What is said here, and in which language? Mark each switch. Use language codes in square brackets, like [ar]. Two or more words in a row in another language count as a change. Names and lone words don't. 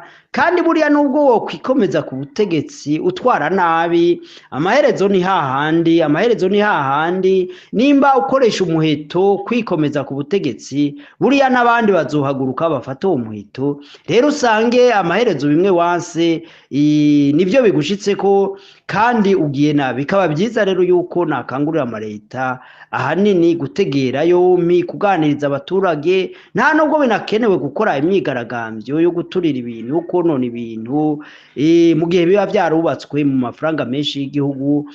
[rn] Kandi buriya nubwo wo kwikomeza ku butegetsi utwara nabi, amaherezo ni hahandi. Nimba ukoresha umuheto kwikomeza ku butegetsi, buriya n'abandi bazohaguruka bafata uwo muheto. Rero usange amaherezo bimwe wanse nivyo bigushitse ko kandi ugiye nabi. Bikaba byiza rero yuko nakangurira amareta ahanini gutegera yompi, kuganiriza abaturage. Nta nubwo binakenewe gukora imyigaragambyo yo guturira ibintu, konona ibintu mu gihe biba byarubatswe mu mafaranga menshi y'igihugu.